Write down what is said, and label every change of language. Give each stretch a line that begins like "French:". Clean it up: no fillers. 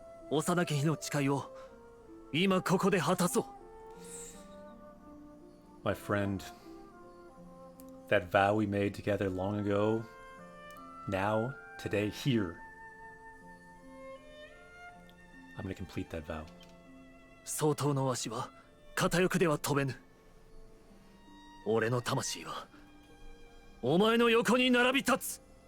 Japanese: 幼き日の誓いを今ここで果たそう。
English: My friend, that vow we made together long ago, now, today, here, I'm gonna complete that vow.
Japanese: 相当のわしは片翼では飛べぬ。俺の魂はお前の横に並び立つ。